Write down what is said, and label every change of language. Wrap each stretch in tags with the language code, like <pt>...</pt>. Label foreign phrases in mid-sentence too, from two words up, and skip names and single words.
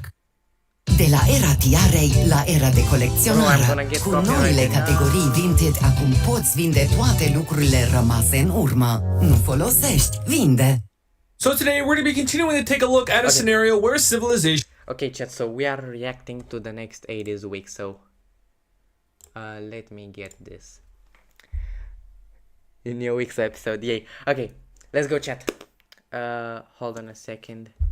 <ro>De la era tiarei la era de colecționare, cu noile categorii vintage, acum poți vinde toate lucrurile rămase în urmă. Nu folosești, vinde.</ro> <en>So today we're going to be continuing to take a look at a scenario where civilization... Okay, chat, so we are reacting to the next 80's week, so let me get this. In your week's episode, yay. Okay, let's go, chat. Hold on a second.</en>